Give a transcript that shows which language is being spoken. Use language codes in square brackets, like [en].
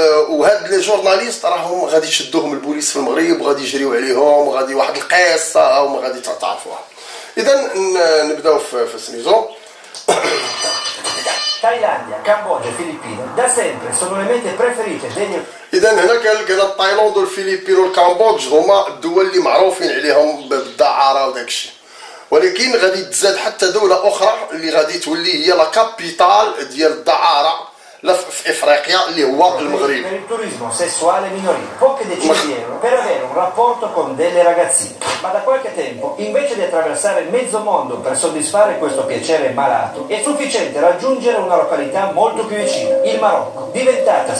[ar] وهاد لي جورناليست راهم غادي يشدوهم البوليس في المغرب وغادي يجريو عليهم وغادي واحد القصه هما غادي تعرفوها. اذا نبداو في سميتو. [it] Thailandia, Cambogia e Filippine da sempre sono le mete preferite degli. [ar] اذا هنا كان تايلاند والفلبين والكامبودج هما الدول اللي معروفين عليهم بالدعاره وداك الشيء، ولكن غادي تزاد حتى دوله اخرى اللي غادي تولي هي لا كابيتال ديال الدعاره في افريقيا اللي هو المغرب. [it] Per il turismo sessuale minorile, poche decine di euro per avere un rapporto con delle ragazzine. Ma da qualche tempo, invece di attraversare mezzo mondo per soddisfare questo piacere malato, è sufficiente raggiungere una località molto più vicina, il Marocco, diventata.